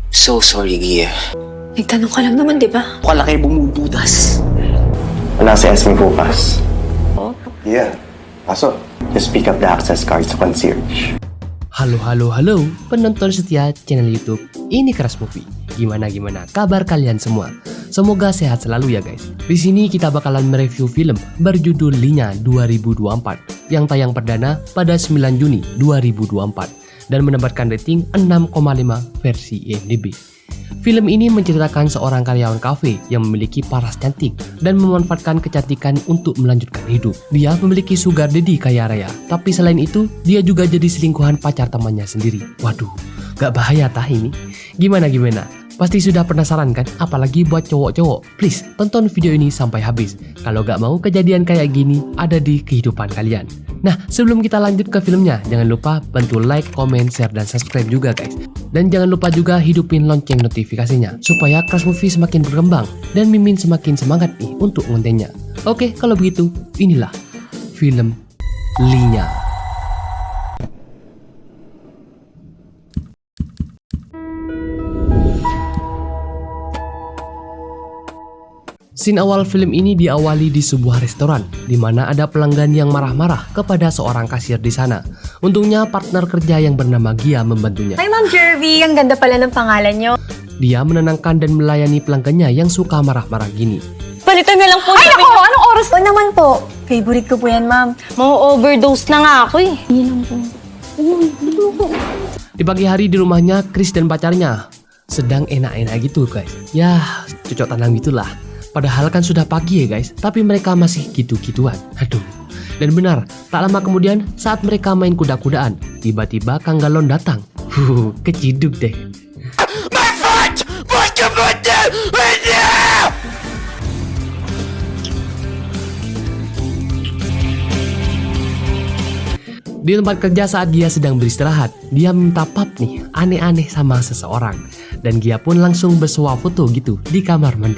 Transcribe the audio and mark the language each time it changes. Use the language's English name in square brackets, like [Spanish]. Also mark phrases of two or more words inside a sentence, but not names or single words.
[English] so sorry, Gia. [Filipino] Nagtanong ka lang naman, di ba? Wala kayo bumubutas. Wala si Esme bukas. Oh? Yeah. Pasok. [English] Just pick up the access card sa concierge. [Indonesian] Halo penonton setia channel YouTube Ini Keras Movie. Gimana kabar kalian semua? Semoga sehat selalu ya guys. Di sini kita bakalan mereview film berjudul Linya 2024 yang tayang perdana pada 9 Juni 2024 dan mendapatkan rating 6,5 versi IMDb. Film ini menceritakan seorang karyawan kafe yang memiliki paras cantik dan memanfaatkan kecantikan untuk melanjutkan hidup. Dia memiliki [English] sugar daddy [Indonesian] kaya raya, tapi selain itu, dia juga jadi selingkuhan pacar temannya sendiri. Waduh, gak bahaya tah ini? Gimana? Pasti sudah penasaran kan? Apalagi buat cowok-cowok. Please, tonton video ini sampai habis. Kalau gak mau kejadian kayak gini ada di kehidupan kalian. Nah, sebelum kita lanjut ke filmnya, jangan lupa bantu [English] like, comment, share, [Indonesian] dan subscribe juga guys. Dan jangan lupa juga hidupin lonceng notifikasinya, supaya Keras Movie semakin berkembang dan Mimin semakin semangat nih untuk kontennya. Oke, kalau begitu, inilah film Linya. Scene awal film ini diawali di sebuah restoran, di mana ada pelanggan yang marah-marah kepada seorang kasir di sana. Untungnya partner kerja yang bernama Gia membantunya. [English] Hi Ma'am [Filipino] Jervy, ang ganda pala ng pangalan nyo. [Indonesian] Dia menenangkan dan melayani pelanggannya yang suka marah-marah gini. [Filipino] Palitan na lang po. Ay nako, anong oras po naman po? Favorite ko po yan, ma'am. Mau-overdose na nga ako eh. Hindi lang po. [Indonesian] Di pagi hari di rumahnya, Chris dan pacarnya sedang enak-enak gitu guys. Yah, cocok tanam gitulah. Padahal kan sudah pagi ya guys, tapi mereka masih gitu-gituan. Aduh. Dan benar, tak lama kemudian saat mereka main kuda-kudaan, tiba-tiba Kang Galon datang. Keciduk deh. [English] My foot! [Indonesian] Di tempat kerja saat Gia sedang beristirahat, dia minta pap nih, aneh-aneh sama seseorang. Dan Gia pun langsung bersuah foto gitu di kamar mandi.